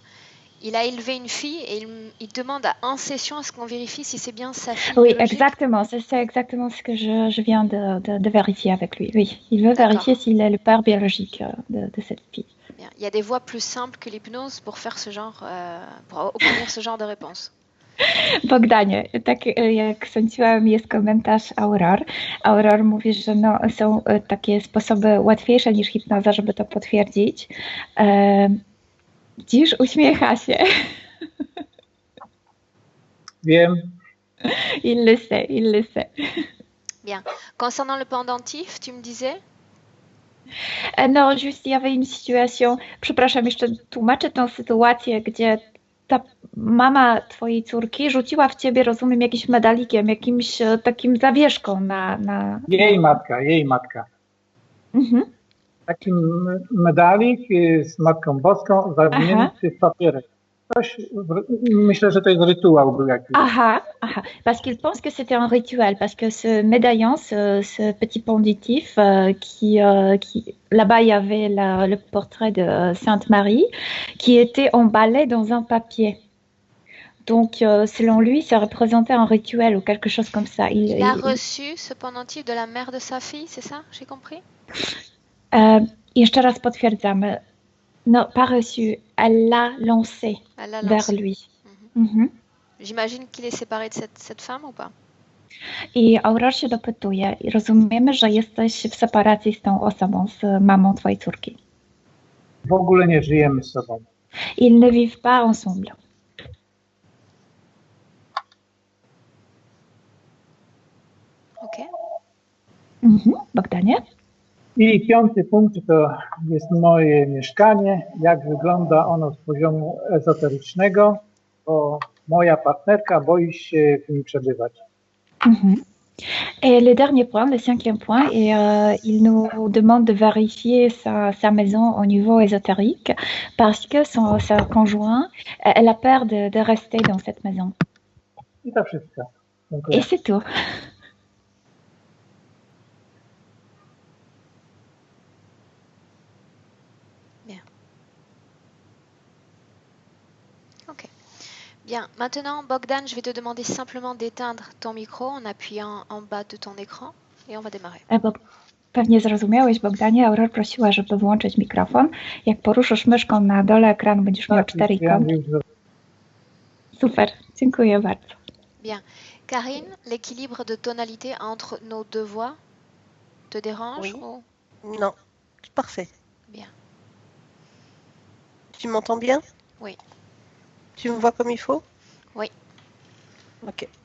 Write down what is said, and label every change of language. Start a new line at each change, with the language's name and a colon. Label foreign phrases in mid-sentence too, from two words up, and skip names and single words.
French: Il a élevé une fille et il demande en session à ce qu'on vérifie si c'est bien sa fille. Oui, biologique. exactement. C'est exactement ce que je viens de vérifier avec lui. Oui, il veut vérifier s'il est le père biologique de cette fille. Bien. Il y a des voies plus simples que l'hypnose pour faire ce genre, pour obtenir ce genre de réponse.
Polish: Bogdanie, tak jak sądziłam, jest komentarz Aurore. Aurore mówi, że są takie sposoby łatwiejsze niż hipnoza, żeby to potwierdzić. Dziś uśmiecha się. Wiem.
French: Il le sait. Bien. Concernant le pendentif, tu me disais? No, juste, il y avait une situation,
Polish: przepraszam, jeszcze tłumaczę tę sytuację, gdzie ta mama twojej córki rzuciła w ciebie, rozumiem, jakimś medalikiem, jakimś takim zawieszką na... Jej matka. Taki medalik z Matką Boską zawinięty w papierek. Myślę, że to jest rytuał był jakiś.
French: Parce qu'il pense que c'était un rituel, parce que ce médaillon, ce petit pendentif qui là-bas il y avait le portrait de Sainte Marie qui était emballé dans un papier. Donc, selon lui, ça représentait un rituel ou quelque chose comme ça. Il a reçu ce pendentif de la mère de sa fille, c'est ça? J'ai compris?
Polish: Jeszcze raz potwierdzamy.
French: Non, pas reçu. Elle l'a lancé vers lui. J'imagine qu'il est séparé de cette femme ou pas?
Polish: I Aurore się dopytuje. I rozumiemy, że jesteś w separacji z tą osobą, z mamą twojej córki. W ogóle nie żyjemy z sobą.
French: Ils ne vivent pas ensemble. Ok.
Polish: Bogdanie? I 5. punkt to jest moje mieszkanie, jak wygląda ono z poziomu ezoterycznego, bo moja partnerka boi się w nim przebywać.
French: Et le dernier point, le 5e point, et, il nous demande de vérifier sa maison au niveau ésotérique parce que sa conjoint, elle a peur de rester dans cette maison.
Polish: I to wszystko. Dziękuję.
French: Et c'est tout. Bien. Ok. Bien. Maintenant, Bogdan, je vais te demander simplement d'éteindre ton micro en appuyant en bas de ton écran et on va démarrer.
Polish: Pewnie zrozumiałeś, Bogdanie. Aurore prosiła, żeby włączyć mikrofon. Jak poruszysz myszką na dole ekranu, będziesz miał 4 ikonki. Super, dziękuję bardzo.
French: Bien. Karine, l'équilibre de tonalité entre nos deux voix te dérange? Oui. Ou... Non, parfait. Bien. Tu m'entends bien? Oui. Tu me vois comme il faut? Oui. Ok.